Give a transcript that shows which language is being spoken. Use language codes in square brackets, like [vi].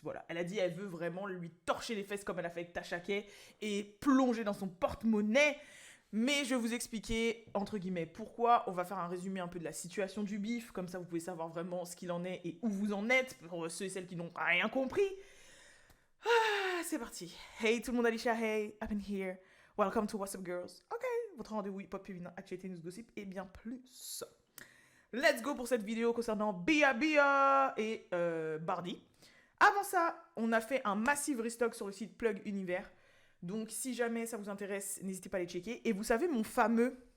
[fr] Voilà, elle a dit elle veut vraiment lui torcher les fesses comme elle a fait avec Tasha K et plonger dans son porte-monnaie. Mais je vais vous expliquer, entre guillemets, pourquoi. On va faire un résumé un peu de la situation du bif, comme ça vous pouvez savoir vraiment ce qu'il en est et où vous en êtes, pour ceux et celles qui n'ont rien compris. Ah, c'est parti. Hey tout le monde, [en] Alicia, hey, I've been here. Welcome to What's Up Girls. [fr] Ok, votre rendez-vous hip-hop féminin, actualité, news, gossip et bien plus. [en] Let's go [fr] pour cette vidéo concernant Bia Bia et Bardi. Avant ça, on a fait un massive restock sur le site Plug Univers. Donc si jamais ça vous intéresse, n'hésitez pas à les checker. Et vous savez, mon fameux...